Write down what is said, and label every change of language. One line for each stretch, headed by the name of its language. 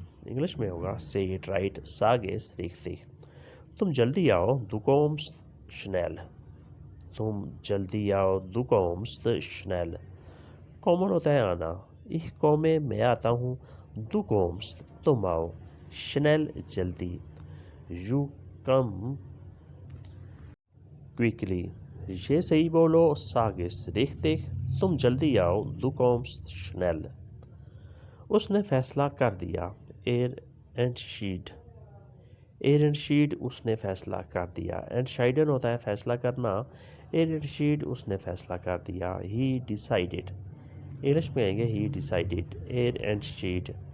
Hindi: English में होगा
English: Say it right.
German: सागेस रिख्तिक।
Hindi: तुम जल्दी आओ।
German: Du kommst schnell।
Hindi: तुम जल्दी आओ।
German: Du kommst schnell।
Hindi: कॉमन होता है आना।
German: ich komme
Hindi: मैं आता हूँ,
German: du kommst
Hindi: तुम आओ, schnell जल्दी,
English: you come quickly,
Hindi: ये सही बोलो,
German: sag es richtig,
Hindi: तुम जल्दी आओ,
German: du kommst schnell।
Hindi: उसने फैसला कर दिया, entschied, entschied उसने फैसला कर दिया, entscheiden होता है फैसला करना, entschied उसने फैसला कर दिया,
English: he decided,
Hindi: इंग्लिश में आएंगे he decided, entschied।